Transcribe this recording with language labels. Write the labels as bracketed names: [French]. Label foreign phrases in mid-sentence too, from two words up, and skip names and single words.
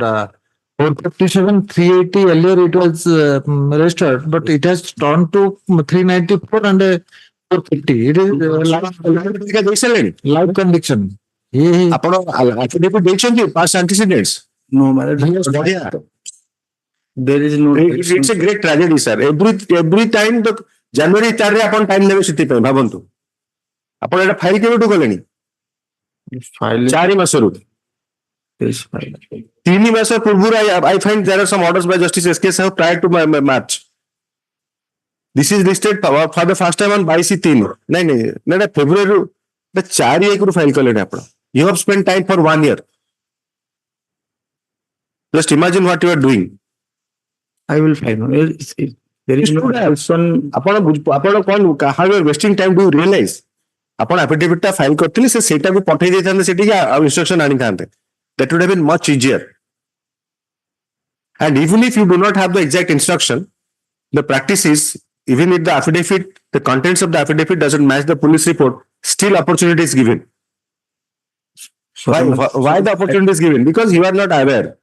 [English] 457, 380 earlier it was registered, but it has turned to 394 and 450. It is live conviction. ଆପଣ affidavit ଦେଇଛନ୍ତି past antecedents? No, my lord. [Odia] ବଢିଆ. [English] There is no. It's a great tragedy, sir. Every time the January 4 [Odia] ରେ ଆପଣ [English] time [Odia] ନେବେ ସେଥିପାଇଁ ଭାବନ୍ତୁ. ଆପଣ ଏଟା ଫାଇଲ କେବେଠୁ କଲେଣି? [English] File [Odia] 4 ମାସରୁ. [English] is file. 3 [Odia] ମାସ ପୂର୍ବରୁ [English] I find there are some orders by Justice S.K. Sahoo prior to March. This is listed for the first time on 22/3. [Odia] नहीं February 4 ରୁ file କଲେଣି ଆପଣ. [English] You have spent time for 1 year. Just imagine what you are doing. I will file. There is no action. [Odia] ଆପଣ କଣ [English] how you are wasting time, do you realize? [Odia] ଆପଣ affidavit ଟା file କରିଥିଲେ ସେ ସେଇଟାକୁ ପଠେଇ ଦେଇଥାନ୍ତେ ସେଠିକି ଆଉ instruction ଆଣିଥାନ୍ତେ. [English] That would have been much easier. And even if you do not have the exact instruction, the practice is, even if the affidavit, the contents of the affidavit doesn't match the police report, still opportunity is given. Why the opportunity is given? Because you are not aware.